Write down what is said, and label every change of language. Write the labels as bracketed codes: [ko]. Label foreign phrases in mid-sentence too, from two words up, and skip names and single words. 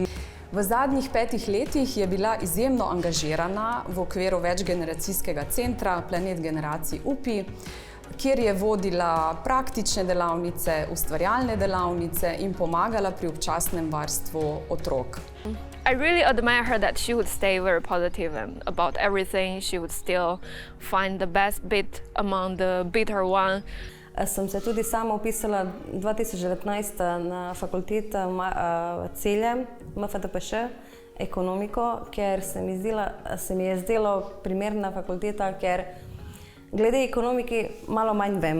[sl] V zadnjih 5 letih je bila izjemno angažirana v okviru večgeneracijskega centra Planet generacij UPI, kjer je vodila praktične delavnice, ustvarjalne delavnice in pomagala pri občasnem varstvu otrok. [en] I really admire her that she would stay very positive about everything. She would still find the best bit among the bitter one. [sl] Sem se tudi sama upisala 2019 na fakulteto Celje, MFTPŠ, ekonomiko, ker se mi je zdelo primerna fakulteta, ker glede ekonomiki malo manj vem.